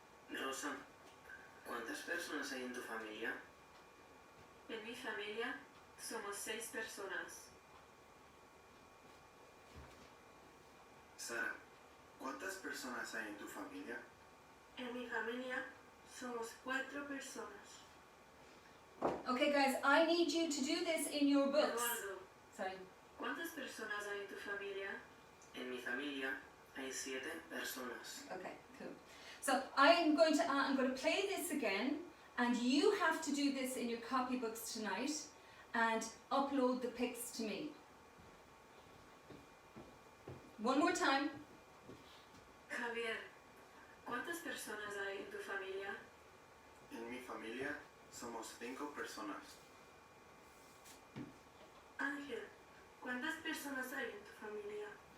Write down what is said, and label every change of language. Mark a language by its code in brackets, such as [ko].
[es] Rosa, ¿cuántas personas hay en tu familia? En mi familia somos 6 personas. Sara, ¿cuántas personas hay en tu familia? En mi familia somos 4 personas. [en] Okay guys, I need you to do this in your books. [es] Eduardo, [en] Sorry. [es] ¿cuántas personas hay en tu familia? En mi familia hay 7 personas. [en] Okay, cool. So I'm going to play this again, and you have to do this in your copybooks tonight, and upload the pics to me. One more time. [es] Javier, ¿cuántas personas hay en tu familia? En mi familia somos 5 personas. Ángel, ¿cuántas personas hay en tu familia?